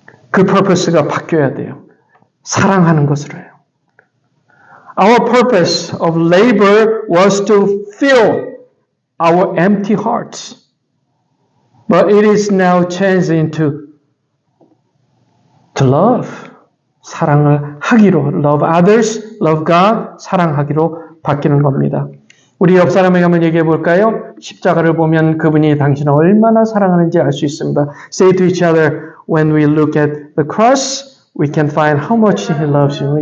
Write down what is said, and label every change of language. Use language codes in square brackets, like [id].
[ko] 그 purpose가 바뀌어야 돼요. 사랑하는 것으로 해요. [en] Our purpose of labor was to fill our empty hearts. But it is now changed into to love. [ko] 사랑을 하기로. [en] Love others, love God. [ko] 사랑하기로 바뀌는 겁니다. 우리 옆 사람에게 한번 얘기해 볼까요? 십자가를 보면 그분이 당신을 얼마나 사랑하는지 알 수 있습니다. [en] Say to each other, when we look at the cross, we can find how much He loves you.